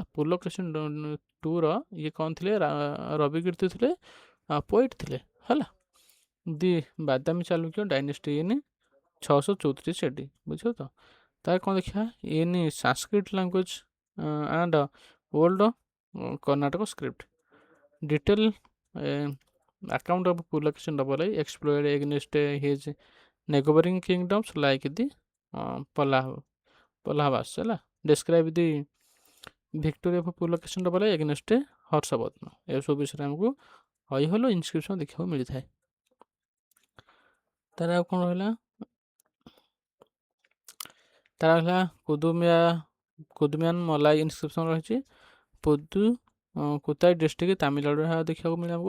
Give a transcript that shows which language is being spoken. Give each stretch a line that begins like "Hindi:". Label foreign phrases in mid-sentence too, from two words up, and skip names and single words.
Odia: ପୁଲକେଶିନ 2ର ଇଏ କ'ଣ ଥିଲେ ରବି କୀର୍ତ୍ତି ଥିଲେ ପୋଏଟ୍ ଥିଲେ ହେଲା।
English: The Badami Chalukya dynasty in 634 AD
Odia: ବୁଝିବ ତ। ତାର କ'ଣ ଦେଖିବା
English: in Sanskrit language and old Karnataka script detail account of Pulakeshin double explored against his neighboring kingdoms like the Pallavas ହେଲା। describe the victory of Pulakeshin double against
Odia: ହର୍ଷବର୍ଦ୍ଧନ ଏସବୁ ବିଷୟରେ ଆମକୁ ଐହଲ ଇନସ୍କ୍ରିପ୍ସନ୍ ଦେଖିବାକୁ ମିଳିଥାଏ। ତାର ଆଉ କ'ଣ ରହିଲା ତାର ହେଲା କୁଦୁମିଆନ୍ ମଲାଇ ଇନସ୍କ୍ରିପ୍ସନ୍ ରହିଛି। କୁତାଇ ଡିଷ୍ଟ୍ରିକ୍ଟ ତାମିଲନାଡୁରେ ଦେଖିବାକୁ ମିଳେ ଆମକୁ।